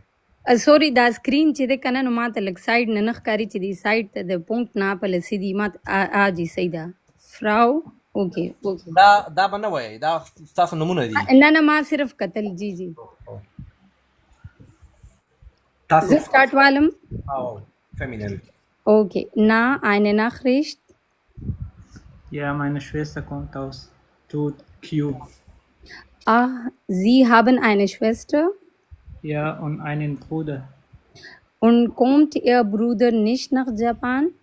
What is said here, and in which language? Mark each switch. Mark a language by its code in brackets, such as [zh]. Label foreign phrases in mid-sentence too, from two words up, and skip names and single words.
[ps] سوري دا سکرین چې دی که نه نو ماته لږ سایډ نه نه ښکاري چې دی سایډ ته د پونکټ نه پله سیدي ما جي صحیح ده فراو اوکې دا به نه وایئ دا ستاسو نومونه دي نه ما صرف کتل جی تاسو زه سټارټ والم او فیمینل [de] Okay, na eine Nachricht. Ja, meine Schwester kommt aus Q. Ah, Sie haben eine Schwester? Ja, und einen Bruder. Und kommt Ihr Bruder nicht nach Japan?